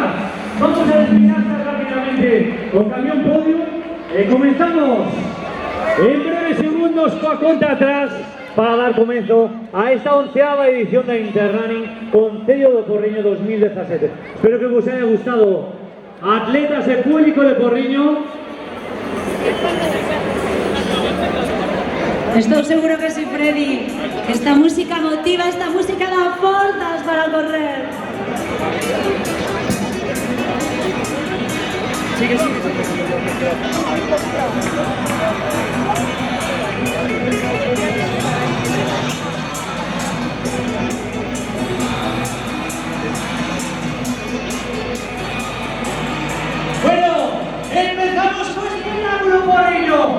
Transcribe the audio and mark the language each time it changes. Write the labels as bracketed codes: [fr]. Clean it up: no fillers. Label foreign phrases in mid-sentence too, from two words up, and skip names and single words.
[es] Vamos a desplazarnos rápidamente con camión podio. Comenzamos en breves segundos con cuenta atrás para dar comienzo a esta 11ª edición de Interrunning Concello do Porriño 2017. Espero que os haya gustado. [gl] Atletas e público [es] de Porriño. [gl] Estou seguro que sí, Freddy. Esta música motiva, esta música da forzas para correr. Sigue. [es] Bueno, empezamos con el triángulo Porriño.